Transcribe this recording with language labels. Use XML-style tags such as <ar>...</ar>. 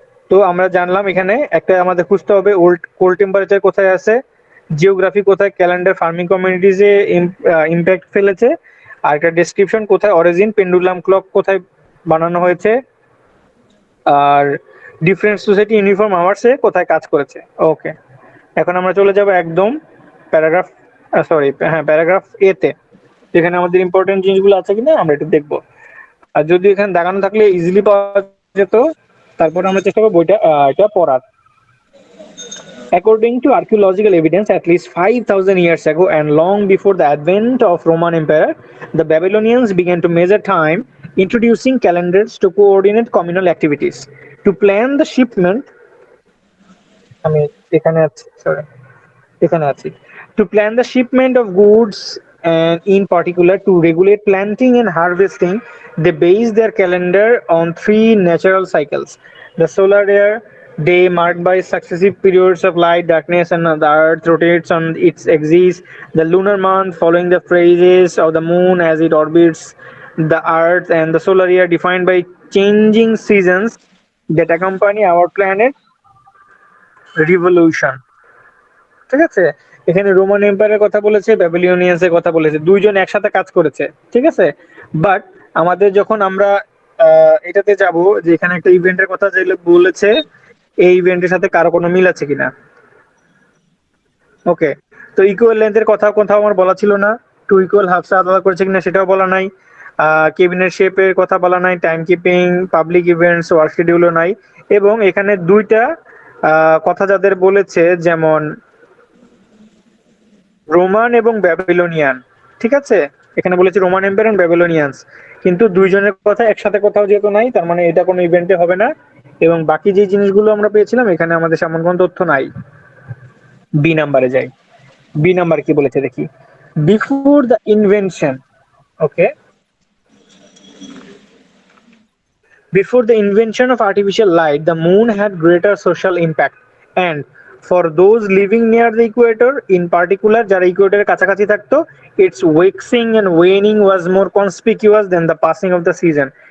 <bn>তো আমরা জানলাম এখানে একটা আমাদের খুঁজতে হবে কোল্ড টেম্পারেচার কোথায় আছে, জিওগ্রাফি কোথায়, ক্যালেন্ডার ফার্মিং কমিউনিটিজে ইম্প্যাক্ট ফেলেছে, আর একটা ডেসক্রিপশন কোথায়, অরিজিন, পেন্ডুলাম ক্লক কোথায় বানানো হয়েছে, আর ডিফারেন্ট সোসাইটি ইউনিফর্ম আওয়ার্সে কোথায় কাজ করেছে। ওকে, এখন আমরা চলে যাব একদম প্যারাগ্রাফ প্যারাগ্রাফ এ তে, যেখানে আমাদের ইম্পর্টেন্ট জিনিসগুলো আছে কিনা আমরা একটু দেখবো। আর যদি এখানে দেখানো থাকলে ইজিলি পাওয়া যেত, তারপরে আমরা চেষ্টা করবো এটা পড়ার।</bn> <en>According to archaeological evidence, at least 5,000 years ago and long before the advent of Roman Empire, the Babylonians began to measure time, introducing calendars to coordinate communal activities. To plan the shipment,</en> <bn>আমি এখানে আছি, sorry, এখানে আছি।</bn> <en>To plan the shipment of goods and in particular to regulate planting and harvesting, they base their calendar on 3 natural cycles: the solar year, day marked by successive periods of light, darkness, and the earth rotates on its axis; the lunar month following the phases of the moon as it orbits the earth; and the solar year defined by changing seasons that accompany our planet revolution.</en> <bn>ঠিক আছে? এখানে Roman এম্পায়ারের কথা বলেছে, ব্যাবিলনিয়ান্স এর কথা বলেছে, দুইজন একসাথে কাজ করেছে। ঠিক আছে? বাট আমাদের যখন আমরা এটাতে যাব, যে এখানে একটা ইভেন্টের কথা যেগুলো বলেছে, এই ইভেন্টের সাথে কারো কোনো মিল আছে কিনা। ওকে, তো ইকুয়াল লেন্থের কথা কোথাও আমার বলা ছিল না, টু ইকুয়াল হাফস আলাদা করেছে কিনা সেটাও বলা নাই, কেবিনের শেপের কথা বলা নাই, time keeping, public events, work শিডিউলও নাই। এবং এখানে দুইটা কথা যাদের বলেছে, যেমন রোমান এবং ব্যাবিলনিয়ান। ঠিক আছে? এখানে বলেছে রোমান এম্পায়ার এন্ড ব্যাবিলনিয়ান্স, কিন্তু দুইজনের কথা একসাথে কোথাও যেহেতু নাই, তার মানে এটা কোনো ইভেন্টে হবে না। এবং বাকি যে জিনিসগুলো আমরা পেয়েছিলাম এখানে আমাদের সেমন কোনো তথ্য নাই। বি নাম্বারে যাই। বি নাম্বার কি বলেছে দেখি।</bn> <en>before the invention, okay, before the invention of artificial light, the moon had greater social impact, and for those living near the equator, in particular</en> <bn>যারা ইকুয়েটরের কাছাকাছি থাকতো,</bn> <en>its waxing and waning was more conspicuous than the passing of the season.</en>